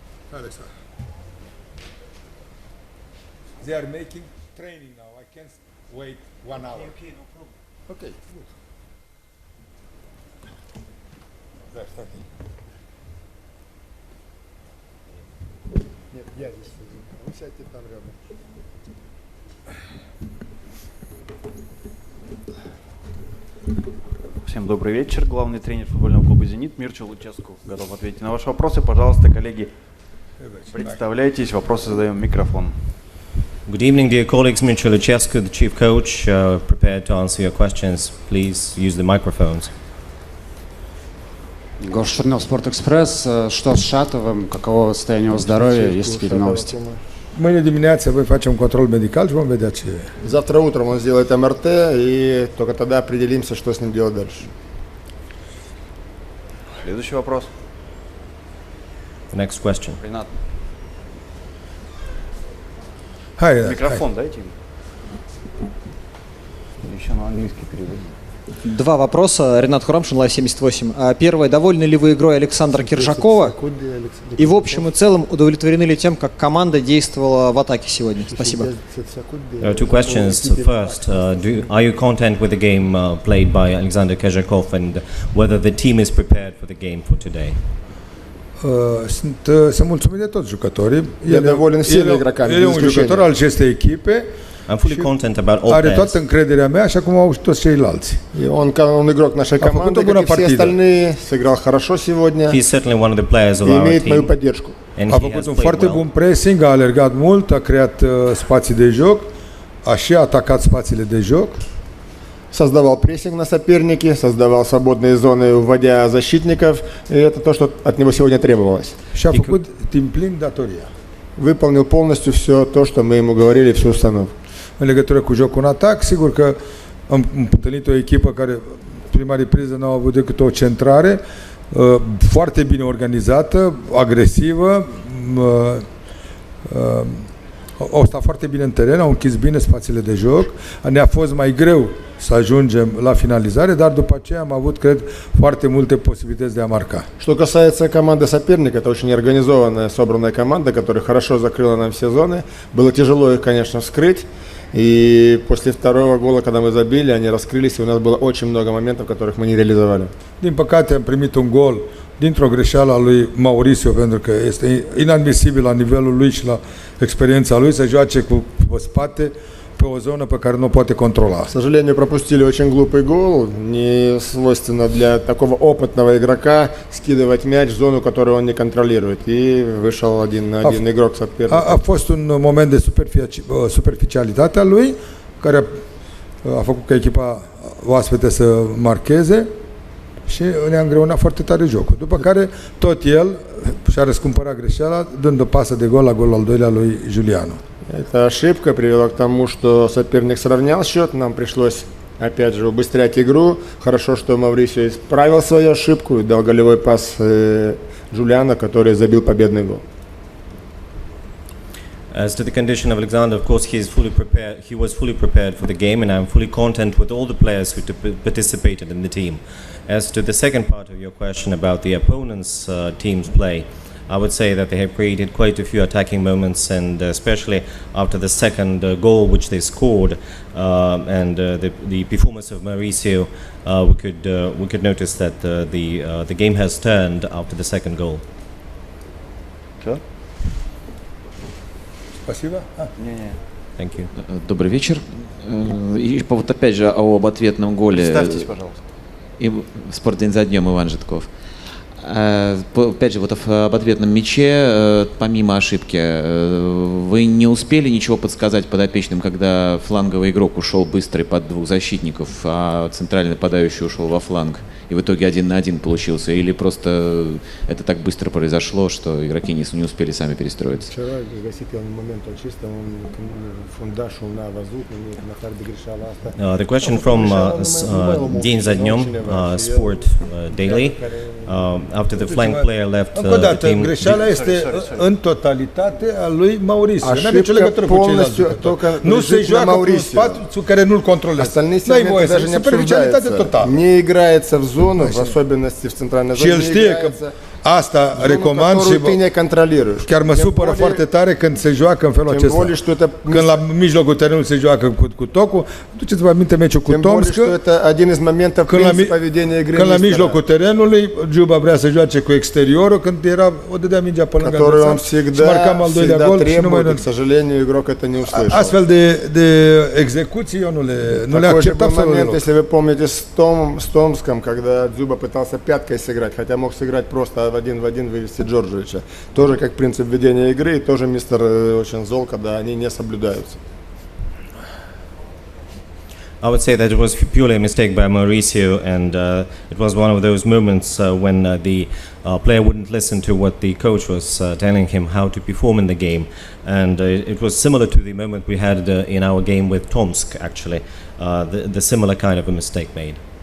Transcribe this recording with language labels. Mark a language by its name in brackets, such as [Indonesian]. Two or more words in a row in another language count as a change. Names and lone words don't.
[English] Alexa. They are making training now. I can't wait 1 hour. Okay, no problem. Okay, good. There, starting. [Russian] Нет, я здесь сижу. Вы сядьте там рядом. Всем добрый вечер. Главный тренер футбольного клуба «Зенит» Мирча Луческу готов ответить на ваши вопросы. Пожалуйста, коллеги, представляйтесь. Вопросы задаем в микрофон. [English] Good evening, dear colleagues. Mircea Lucescu, the chief coach, prepared to answer your questions. Please use the microphones. [Russian] Гош Чернов, Спортэкспресс. Что с Шатовым? Каково состояние его здоровья? Есть какие-то новости? [Romanian] Mâine dimineață voi face un control medical și vom vedea ce e. [Russian] Завтра утром он сделает МРТ, и только тогда определимся, что с ним делать дальше. Следующий вопрос. [English] The next question. [Russian] Ренат, Hai, микрофон дайте им. Еще на английский перевод. Два вопроса. Ренат Хурамшин, Лайв 78. Первое. Довольны ли вы игрой Александра Киржакова? И в общем и целом удовлетворены ли тем, как команда действовала в атаке сегодня? Спасибо. [English] There are two questions. First, are you content with the game played by Alexander Kezhakov, and whether the team is prepared for the game for today? [Romanian] Sunt mulțumit de toți jucătorii. [Russian] Я доволен всеми игроками. [Romanian] El e un jucător al acestei echipe. [English] I'm fully content about all Are players. [Romanian] toată încrederea mea, așa cum au și toți ceilalți. [Russian] Он игрок нашей команды, как и все остальные. Сыграл хорошо сегодня. [English] He's certainly one of the players of [Russian] И [English] our [Russian] имеет мою [English] team, [Russian] поддержку. [English] and [Romanian] A [English] he [Romanian] făcut [English] has [Romanian] un [English] played [Romanian] foarte [English] well. [Romanian] bun pressing, a alergat mult, a creat spații de joc, a și atacat spațiile de joc. [Russian] Создавал прессинг на сопернике, создавал свободные зоны, уводя защитников. И это то, что от него сегодня требовалось. [Romanian] Și a făcut din plin datoria. [Russian] Выполнил полностью все то, что мы ему говорили, всю установку. [Romanian] În legătură cu jocul în atac, sigur că am întâlnit o echipă care prima repriză n-au avut decât o centrare foarte bine organizată, agresivă, au stat foarte bine în teren, au închis bine spațiile de joc, ne-a fost mai greu să ajungem la finalizare, dar după aceea am avut, cred, foarte multe posibilități de a marca. [Russian] Что касается команды соперника, это очень организованная, собранная команда, которая хорошо закрыла нам все зоны. Было tяжело их, конечно, вскрыть. И после второго гола, когда мы забили, они раскрылись, и у нас было очень много моментов, которых мы не реализовали. [Romanian] Din păcate am primit un gol dintr-o greșeală a lui Mauricio, pentru că este inadmisibil la nivelul lui și la experiența lui să joace cu spate pe o zonă pe care nu o poate controla. [Russian] К сожалению, пропустили очень глупый гол. Не свойственно для такого опытного игрока скидывать мяч в зону, которую он не контролирует. И вышел один на один игрок соперника. [Romanian] A fost un moment de superficialitate a lui, care a făcut ca echipa oaspete să marcheze și ne-a îngreunat foarte tare jocul. După care tot el și-a răscumpărat greșeala, dând o pasă de gol la golul al doilea lui Giuliano. [Russian] Эта ошибка привела к тому, что соперник сравнял счет. Нам пришлось опять же убыстрять игру. Хорошо, что Маврисио исправил свою ошибку и дал голевой пас Джулиано, который забил победный гол. [English] As to the condition of Alexander, of course, he is fully prepared. He was fully prepared for the game, and I'm fully content with all the players who participated in the team. As to the second part of your question about the opponent's team's play, I would say that they have created quite a few attacking moments, and especially after the second goal which they scored, and the performance of Mauricio, we could notice that the game has turned after the second goal. [Russian] Все? Спасибо. Не-не. [English] Thank you. [Russian] Добрый вечер. И вот опять же об ответном голе. Представьтесь, пожалуйста. И «Спортдень за днем», Иван Житков. Опять же, вот об ответном мяче, помимо ошибки, вы не успели ничего подсказать подопечным, когда фланговый игрок ушел быстро под двух защитников, а центральный нападающий ушел во фланг, и в итоге 1 на 1 получился? Или просто это так быстро произошло, что игроки не успели сами перестроиться? Вчера момент чисто, [English] The question from День за днем, Sport Daily. After the flank player left the team. [Romanian] Greșeala este în totalitate a lui Mauricio. [Russian] Ошибка полностью только lежит на Mauricio. Остальные сегменты даже не обсуждаются. Не играется в зону, в особенности в центральной зоне. [Romanian] Asta recomand și chiar mă supără foarte tare când se joacă în felul acesta. Când la mijlocul terenului se joacă cu tocul, duceți-vă aminte meciul cu Tomsk, când la mijlocul terenului Juba vrea să joace cu exteriorul, când era o dădea mingea pe lângă adversar și marcam al doilea gol și nu mai astfel de execuții eu nu le accept absolut deloc. [Russian] Если вы помните с Томском, когда Дзюба пытался пяткой сыграть, хотя мог сыграть просто в один вывести Джорджевича. Тоже как принцип ведения игры, тоже мистер очень зол, когда они не соблюдаются. [English] I would say that it was purely a mistake by Mauricio, and it was one of those moments when the player wouldn't listen to what the coach was telling him how to perform in the game, and it was similar to the moment we had in our game with Tomsk, actually, the similar kind of a mistake made.